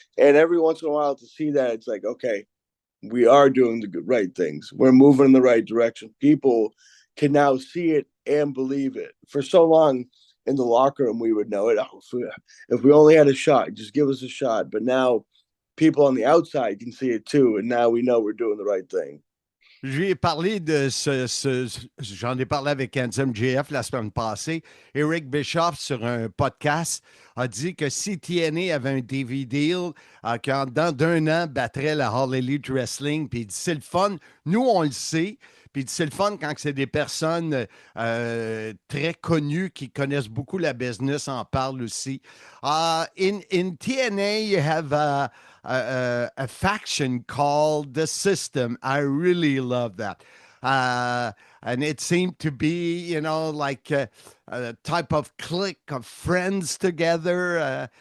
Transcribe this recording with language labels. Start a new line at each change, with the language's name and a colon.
English: And every once in a while to see that, it's like, okay, we are doing the right things. We're moving in the right direction. People can now see it and believe it. For so long in the locker room, we would know it. Oh, if we only had a shot, just give us a shot. But now people on the outside can see it too. And now we know we're doing the right thing.
French: Je lui ai parlé de j'en ai parlé avec MJF la semaine passée. Eric Bischoff, sur un podcast, a dit que si TNA avait un TV deal, qu'en dedans d'un an, battrait la All Elite Wrestling, puis il dit c'est le fun. Nous, on le sait. Puis il dit c'est le fun quand c'est des personnes très connues qui connaissent beaucoup la business, en parlent aussi.
English: In TNA, you have a faction called The System. I really love that. And it seemed to be, like a type of clique of friends together.